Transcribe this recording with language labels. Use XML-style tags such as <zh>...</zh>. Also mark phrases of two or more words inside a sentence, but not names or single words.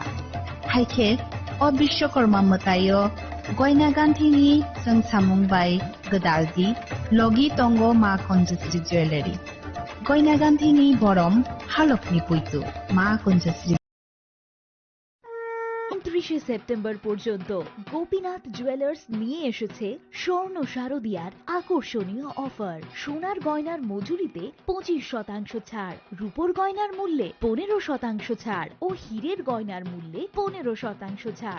<trp>Haike o Bishwakarma matayo Goina Ganthini Sangsamung bai Gadaldi Logi Tongo Ma Kunjasri Jewelry. Goina Ganthini Borom Halokni Puitu Ma Kunjasri</trp> <bn>29 সেপ্টেম্বর পর্যন্ত গোপীনাথ জুয়েলার্স নিয়ে এসেছে স্বর্ণ শারদিয়ার আকর্ষণীয় অফার। সোনার গয়নার মজুরিতে 25% ছাড়, রূপোর গয়নার মূল্যে 15% ছাড় ও হীরের গয়নার মূল্যে 15% ছাড়।</bn>